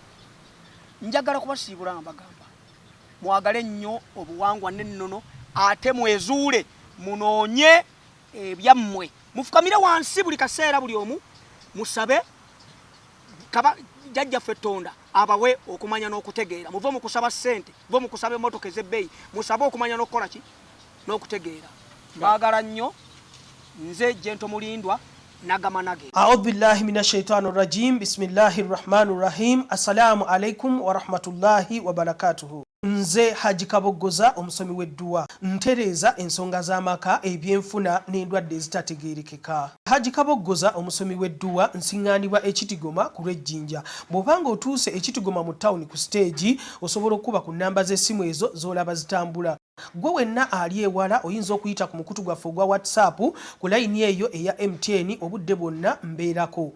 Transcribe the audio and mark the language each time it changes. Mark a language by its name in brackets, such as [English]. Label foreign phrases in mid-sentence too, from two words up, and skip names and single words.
[Ganda] njagala kubasiibula nga mbagamba mwagale nnyo obuwangwa n'ennono ate mwezuule munoonye ebyammwe mufukamire wansi buli kaseera buli omu musabe jjajjaffe Tonda abawe okumanya n'okutegeera muve mu kusaba ssente muve mu kusaba emmotoka ez'ebbeeyi musabe okumanya n'okukola ki n'okutegeera baagala nnyo nze Jento Mulindwa nagamanage [Arabic] أعوذ بالله من الشيطان الرجيم بسم الله الرحمن الرحيم السلام عليكم ورحمة الله وبركاته [Ganda] nze Haji Kaboggoza omusomi w'edduwa ntereeza ensonga z'amaka ebyenfuna n'endwadde ezitategeerekeka Haji Kaboggoza omusomi w'edduwa nsiŋŋaanibwa ekitigoma ku lw'ejjinja bw'obanga otuuse ekitigoma mu ttawuni ku siteegi osobola okuba ku nnamba z'essimu ezo z'olaba zitambula gwe wenna ali ewala oyinza okuyita ku mukutu gwaffe ogwa WhatsApp ku layini eyo eya MTN obudde bwonna mbeerako